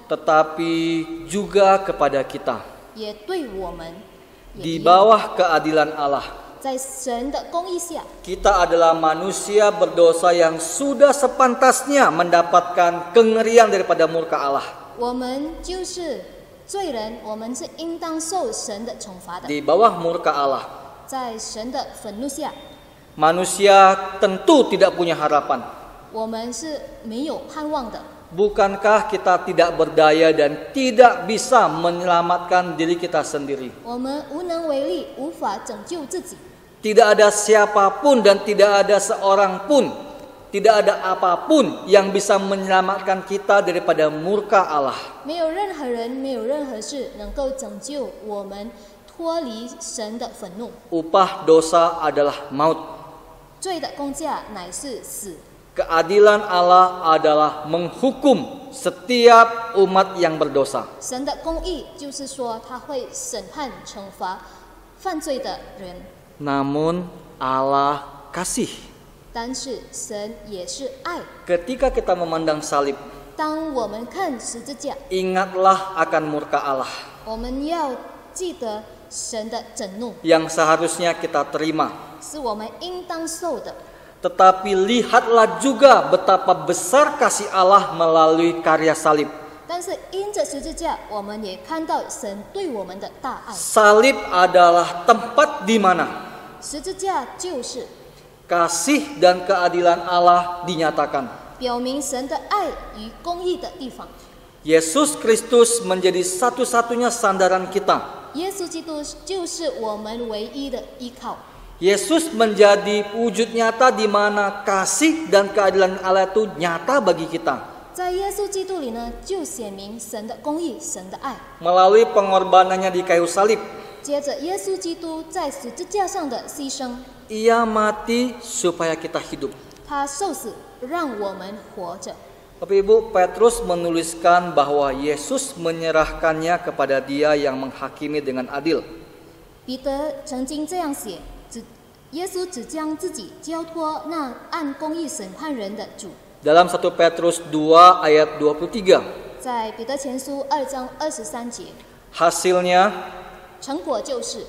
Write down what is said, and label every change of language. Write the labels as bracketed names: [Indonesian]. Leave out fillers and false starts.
[Indonesian] Tetapi juga kepada kita. [Chinese] 也对我们也 [Indonesian] Di [Chinese] 一样。 [Indonesian] bawah keadilan Allah, [Chinese] 在神的公义下， [Indonesian] kita adalah manusia berdosa yang sudah sepantasnya mendapatkan kengerian daripada murka Allah. [Chinese] 我们就是罪人，我们是应当受神的惩罚的。 [Indonesian] Di bawah murka Allah, [Chinese] 在神的愤怒下， [Indonesian] manusia tentu tidak punya harapan. [Chinese] 我们是没有盼望的。 [Indonesian] Bukankah kita tidak berdaya dan tidak bisa menyelamatkan diri kita sendiri? [Chinese] 我们无能为力，无法拯救自己。 [Indonesian] Tidak ada siapapun dan tidak ada seorang pun, tidak ada apapun yang bisa menyelamatkan kita daripada murka Allah. [Chinese] 没有任何人，没有任何事能够拯救我们脱离神的愤怒。 [Indonesian] Upah dosa adalah maut. [Chinese] 罪的工价乃是死。 [Indonesian] Keadilan Allah adalah menghukum setiap umat yang berdosa. [Chinese] 神的公义就是说，他会审判、惩罚犯罪的人。 [Indonesian] Namun Allah kasih. [Chinese] 但是神也是爱。 [Indonesian] Ketika kita memandang salib, [Chinese] 当我们看十字架， [Indonesian] ingatlah akan murka Allah [Chinese] 我们要记得神的震怒 [Indonesian] yang seharusnya kita terima. [Chinese] 是我们应当受的。 [Indonesian] Tetapi lihatlah juga betapa besar kasih Allah melalui karya salib. [Chinese] 但是因着十字架，我们也看到神对我们的大爱。 [Indonesian] Salib adalah tempat di mana [Chinese] 十字架就是 [Indonesian] kasih dan keadilan Allah dinyatakan. [Chinese] 表明神的爱与公义的地方。 [Indonesian] Yesus Kristus menjadi satu-satunya sandaran kita. [Chinese] 耶稣基督就是我们唯一的依靠。 [Indonesian] Yesus menjadi wujud nyata di mana kasih dan keadilan Allah itu nyata bagi kita. [Chinese] 在耶稣基督里呢，就显明神的公义、神的爱。 [Indonesian] Melalui pengorbanannya di kayu salib, [Chinese] 接着，耶稣基督在十字架上的牺牲， [Indonesian] Ia mati supaya kita hidup. [Chinese] 他受死，让我们活着。 [Indonesian] Bapak Ibu, Petrus menuliskan bahwa Yesus menyerahkannya kepada Dia yang menghakimi dengan adil. [Chinese] 彼得曾经这样写：耶稣只将自己交托那按公义审判人的主。 [Indonesian] Dalam 1 Petrus 2 ayat 23. [Chinese] 在彼得前书2章23节， [Indonesian] Hasilnya, [Chinese] 成果就是